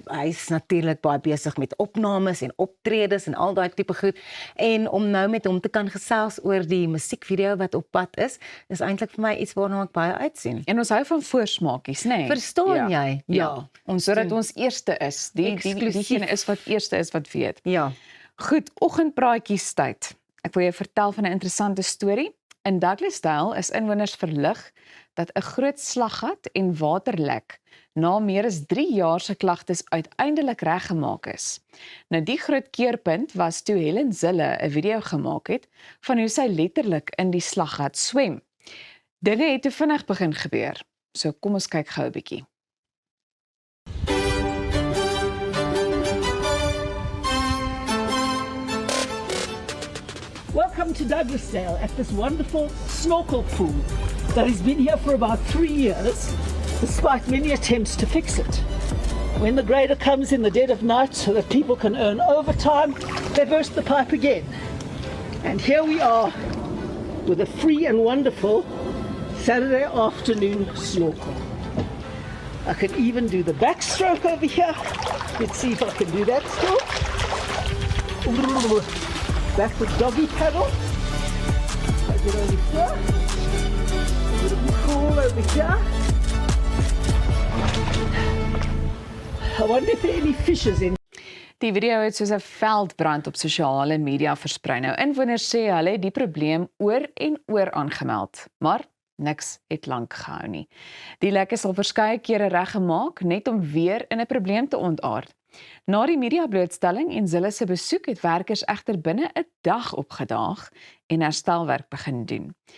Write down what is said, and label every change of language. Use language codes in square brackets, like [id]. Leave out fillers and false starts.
[af] Hy's natuurlik baie besig met opnames en optredes en al daai tipe goed. En om nou met hom te kan gesels oor die musiekvideo wat op pad is eintlik vir my iets waarna ek baie uitsien. En ons hou van voorsmaakies, né? Verstaan jy? Ja. Ons Sodat doen- ons eerste is. Diegene is wat eerste is wat weet. Ja. Goed, oggendpraatjies tyd. Ek wil jou vertel van 'n interessante storie. In Douglasdale is inwoners verlig dat 'n groot slaggat en waterlek na meer as 3 jaar se klagtes uiteindelik reggemaak is. Nou die groot keerpunt was toe Helen Zille 'n video gemaak het van hoe sy letterlik in die slaggat swem. Dinge het te vinnig begin gebeur. So kom ons kyk gou 'n bietjie. [en] Welcome to Douglasdale at this wonderful snorkel pool that has been here for about 3 years, despite many attempts to fix it. When the grader comes in the dead of night so that people can earn overtime, they burst the pipe again. And here we are with a free and wonderful Saturday afternoon snorkel. I can even do the backstroke over here. Let's see if I can do that still. Backward doggy paddle. I get over here. A bit of cool over here. I wonder if there are any fishes in. [af] Die video het soos 'n veldbrand op sosiale media versprei. Nou inwoners sê hulle het die probleem oor en oor aangemeld, maar niks het lank gehou nie. Die lek is al verskeie kere reggemaak net om weer in 'n probleem te ontaard. Na die media-blootstelling en Zille se besoek het werkers egter binne 'n dag opgedaag en herstelwerk begin doen.